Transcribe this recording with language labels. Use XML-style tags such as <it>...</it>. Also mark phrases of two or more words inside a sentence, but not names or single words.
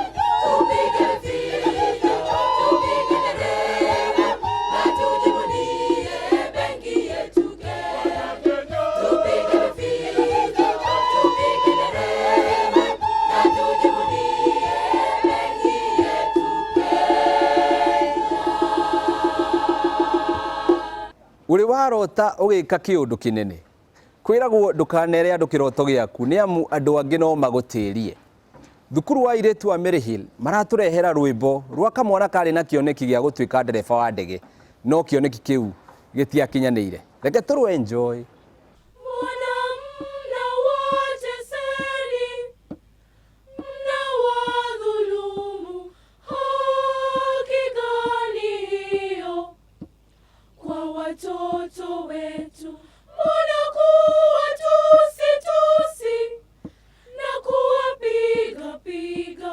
<sw>Tupige vita, tupige dereva na tujivunie benki yetu Kenya. Tupige vita, tupige dereva na tujivunie benki yetu</sw> <ki>Uri warota ugika kiundu kinene kwiragwo ndukanere andu kiroto giaku ni amu andu angi no magutirie. Thukuru wa Iretu wa Mary Hill maraturehera rwimbo rwa kamwana kari na kioneki gia gutwika ndereba wa ndege, no kioneki kiu gitiakinyanire. Reke turu enjoy.</ki> <sw>watoto wetu, mbona kuwatusi na kuwapiga piga?</sw>